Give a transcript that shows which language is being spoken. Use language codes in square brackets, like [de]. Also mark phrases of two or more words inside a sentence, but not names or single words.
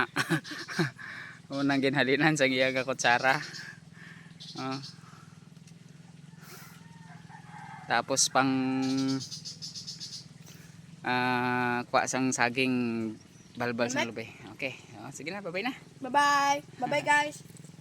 [hil] Unang ginhalinan sa iya nga kutsara. Tapos pang kuha sang saging balbal sa lubi. Okay. Sige na, bye-bye na. [en] Bye-bye. Bye-bye guys.